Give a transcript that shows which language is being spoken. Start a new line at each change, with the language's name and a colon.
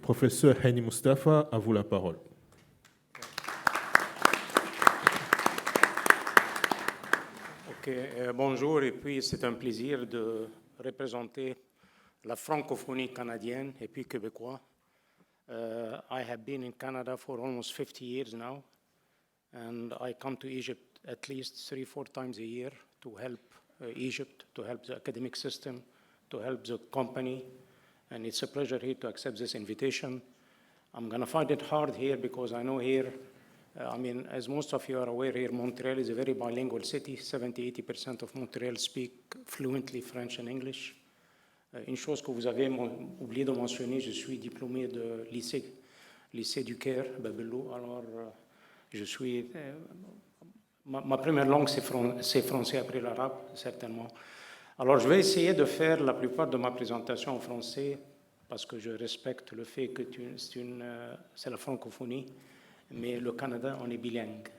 French: Professeur Hani Mostafa, à vous la parole. Bonjour, et puis c'est un plaisir de représenter la francophonie canadienne et puis québécois.
English: I have been in Canada for almost 50 years now, and I come to Egypt at least 3-4 times a year to help Egypt, to help the academic system, to help the company, and it's a pleasure here to accept this invitation. I'm going to find it hard here because I know here, as most of you are aware here, Montreal is a very bilingual city. 70-80% of Montreal speak fluently French and English.
French: Une chose que vous avez oublié de mentionner, je suis diplômé de lycée du Caire, Babelou. Alors, je suis... ma première langue, c'est français après l'arabe, certainement. Alors, je vais essayer de faire la plupart de ma présentation en français parce que je respecte le fait que c'est la francophonie, mais le Canada, on est bilingue.